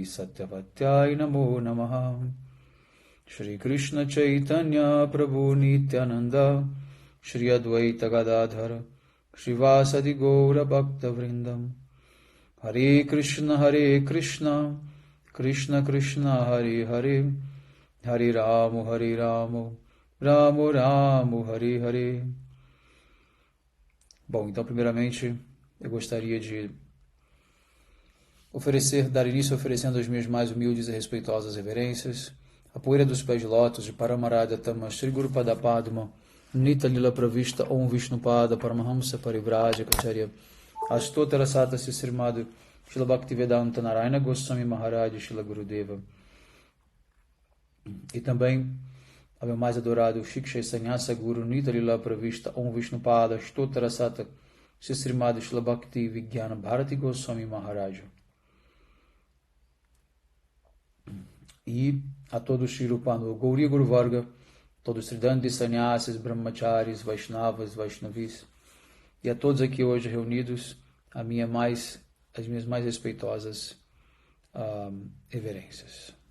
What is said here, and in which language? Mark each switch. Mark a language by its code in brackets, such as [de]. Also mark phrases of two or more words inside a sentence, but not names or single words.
[sa] सत्यवत्यै नमो नमः Shri Krishna Chaitanya Prabhu Nityananda Shri Advaita Gadadhara Shivasadi Gaura Bhakta Vrindam Hare Krishna Krishna Krishna Hare Hare Hare Ramu Ramu Ramu Hare Hare. [pt] Bom, então primeiramente eu gostaria de dar início oferecendo as minhas mais humildes e respeitosas reverências, a poeira dos pés de lótus de Paramarada Tama Shri Guru Pada Padma Nita Lila Pravista Om Vishnupada Paramahamsa Parivrajya Kacharya Astotara Sata Sisrimado Shila Bhaktivedanta Narayana Goswami Maharaj Shila Gurudeva, e também ao meu mais adorado Shiksha Sanyasa Guru Nita Lila Pravista Om Vishnupada Astotara Sata Sisrimado Shila Bhakti Vigyana Bharati Goswami Maharaj, e a todos Shri Rupanu Gauriya Guru Varga, todos Sridhantis, Sannyasis, Brahmacharis, Vaishnavas, Vaishnavis, e a todos aqui hoje reunidos, as minhas mais respeitosas reverências.